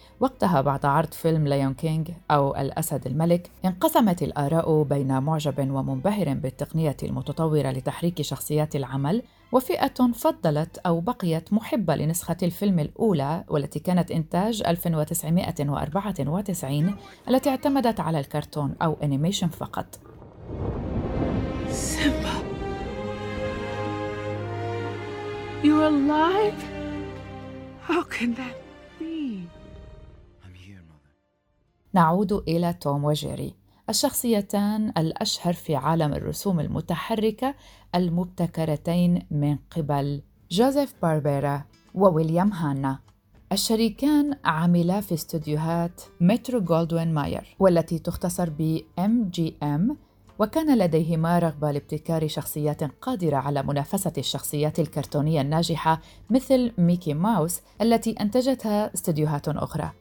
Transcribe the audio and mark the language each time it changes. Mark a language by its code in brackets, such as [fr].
[ar] وقتها بعد عرض فيلم ليون كينغ أو الأسد الملك، انقسمت الآراء بين معجب ومنبهر بالتقنية المتطورة لتحريك شخصيات العمل، وفئة فضلت أو بقيت محبة لنسخة الفيلم الأولى والتي كانت إنتاج 1994 التي اعتمدت على الكرتون أو أنيميشن فقط. [en] Simba, You're alive? How can that be? I'm here, mother. [ar] نعود إلى توم وجيري، الشخصيتان الأشهر في عالم الرسوم المتحركة المبتكرتين من قبل جوزيف باربيرا وويليام هانا. الشريكان عملا في استوديوهات مترو جولدوين ماير والتي تختصر بـ MGM، وكان لديهما رغبة لابتكار شخصيات قادرة على منافسة الشخصيات الكرتونية الناجحة مثل ميكي ماوس التي أنتجتها استوديوهات أخرى.